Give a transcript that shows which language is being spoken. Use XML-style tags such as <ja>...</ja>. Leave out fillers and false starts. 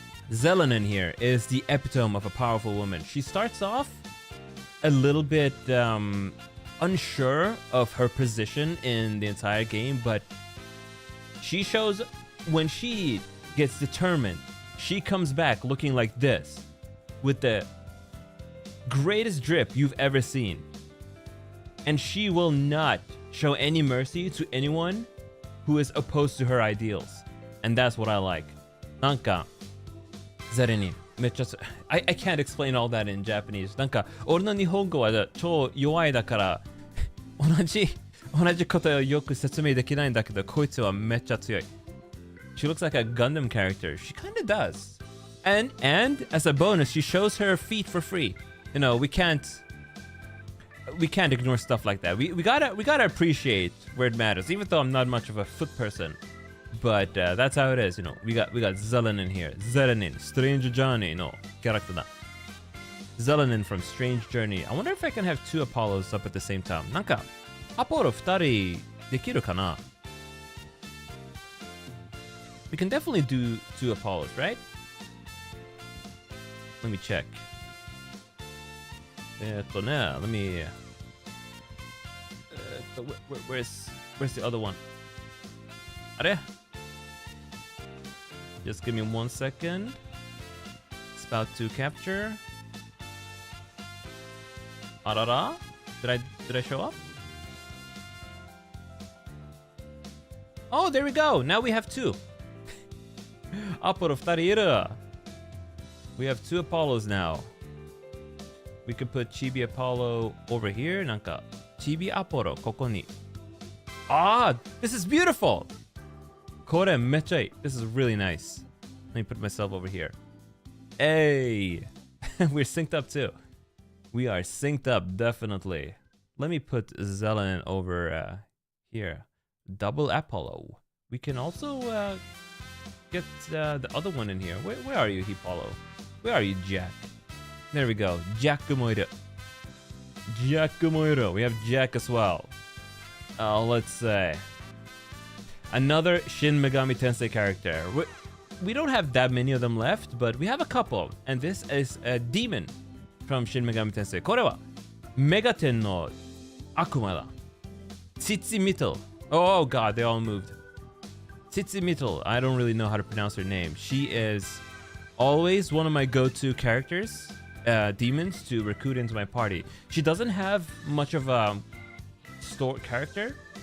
<en>Zelenin here is the epitome of a powerful woman. She starts off a little bit unsure of her position in the entire game, but she shows when she gets determined, she comes back looking like this with the greatest drip you've ever seen. And she will not show any mercy to anyone who is opposed to her ideals. And that's what I like.</en> <ja>なんかZelenin めっちゃ</ja> <en>I can't explain all that in Japanese.</en> <ja>なんか俺の日本語は超弱いだから同じことをよく説明できないんだけどこいつはめっちゃ強い。</ja> <en>She looks like a Gundam character. She kind of does. And as a bonus, she shows her feet for free. You know, we can't ignore stuff like that. We gotta appreciate where it matters, even though I'm not much of a foot person. But that's how it is, you know. We got Zelenin here. Zelenin, Strange Journey no character だ。 Zelenin from Strange Journey. I wonder if I can have two Apollos up at the same time.</en> <ja>なんかアポロ2人できるかな?</ja> <en>We can definitely do two Apollos, right? Let me check. Let me... where's the other one? あれ? Just give me 1 second. It's about to capture. Arara? Did I show up? Oh, there we go. Now we have two. Apollo</en> <ja>2人いる.</ja> <en>We have two Apollos now. We could put Chibi Apollo over here.</en> <ja>なんか Chibi Apollo ここに.</ja> <en>Ah, this is beautiful.</en> <ja>これめっちゃいい.</ja> <en>This is really nice. Let me put myself over here. Hey, we're synced up too. We are synced up, definitely. Let me put Zelenin over here. Double Apollo. We can also get the other one in here. Where are you, Apollo? Where are you, Jack? There we go. Jack Moira. Jack Moira. We have Jack as well. Let's say another Shin Megami Tensei character. We don't have that many of them left, but we have a couple. And this is a demon from Shin Megami Tensei.</en> <ja>これはメガテンの悪魔だ。</ja> <en>Tsitsi Oh god, they all moved. Tsitsi I don't really know how to pronounce her name. She is always one of my go-to characters, demons, to recruit into my party. She doesn't have much of a story character.</en>